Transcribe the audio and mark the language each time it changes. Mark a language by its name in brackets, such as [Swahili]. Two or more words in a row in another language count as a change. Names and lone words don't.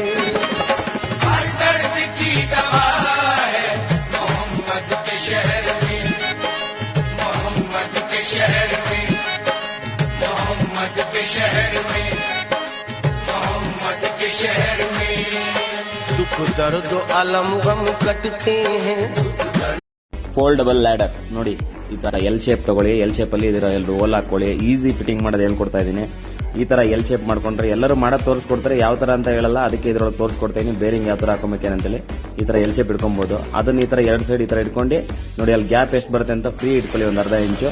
[Hindi] हर दर्द की दवा है मोहम्मद के शहर में, मोहम्मद के शहर में, मोहम्मद के शहर में, मोहम्मद के शहर में। दुख दर्द अलम गम कटते हैं। [English] foldable ladder [Kannada] ನೋಡಿ, ಈ ತರ [English] L shape [Kannada] ತಗೊಳ್ಳಿ. [English] L shape [Kannada] ಅಲ್ಲಿ ಇದರ ರೋಲ್ ಹಾಕೊಳ್ಳಿ. [English] easy fitting [Kannada] ಮಾಡೋದು ಹೇಳ್ಕೊಡ್ತಾ ಇದೀನಿ. ಈ ತರ [English] L shape [Kannada] ಮಾಡ್ಕೊಂಡ್ರೆ ಎಲ್ಲರೂ ಮಾಡೋದು ತೋರಿಸ್ಕೊಡ್ತಾರೆ, ಯಾವ ತರ ಅಂತ ಹೇಳಲ್ಲ, ಅದಕ್ಕೆ ಇದ್ರೊಳಗೆ ತೋರಿಸ್ಕೊಡ್ತಾ ಇದೀನಿ. ಬೇರಿಂಗ್ ಯಾವ ತರ ಹಾಕೋಬೇಕೇನಂತೇಳಿ ಈ ತರ [English] L shape [Kannada] ಇಟ್ಕೊಬಹುದು. ಅದನ್ನ ಈ ತರ ಎರಡು ಸೈಡ್ ಈ ತರ ಇಟ್ಕೊಂಡು ನೋಡಿ, ಅಲ್ಲಿ ಗ್ಯಾಪ್ ಎಷ್ಟು ಬರುತ್ತೆ ಅಂತ ಫ್ರೀ ಇಟ್ಕೊಳ್ಳಿ, ಒಂದು ಅರ್ಧ ಇಂಚು.